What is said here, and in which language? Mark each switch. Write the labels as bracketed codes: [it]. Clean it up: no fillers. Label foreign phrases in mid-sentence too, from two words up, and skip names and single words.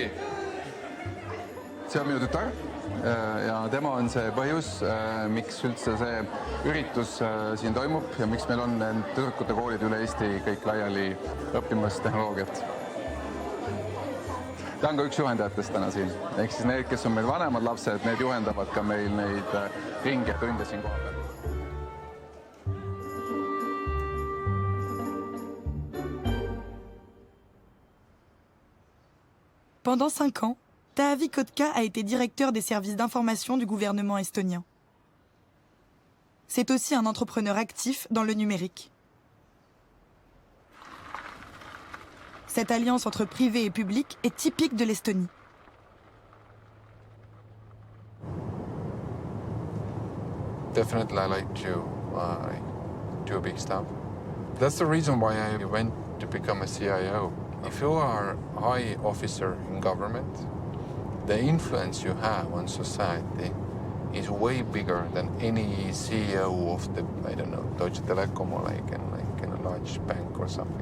[et] See on minu tütar ja tema on see põhjus, miks üldse see üritus siin toimub ja miks meil on tüdrukute koolid üle Eesti kõik laiali õppimas tehnoloogiat. Ta on ka üks juhendajatest täna siin. Ehk siis need, kes on meil vanemad lapsed, need juhendavad ka meil neid ringe tunde siin koha peal. [fr] Pendant 5 ans, Taavi Kotka a été directeur des services d'information du gouvernement estonien. C'est aussi un entrepreneur actif dans le numérique. Cette alliance entre privé et public est typique de l'Estonie. [en] Definitely I like to do big stuff. That's the reason why I went to become a CIO. If you are a high officer in government, the influence you have on society is way bigger than any CEO of the, I don't know, Deutsche Telekom or like in a large bank or something.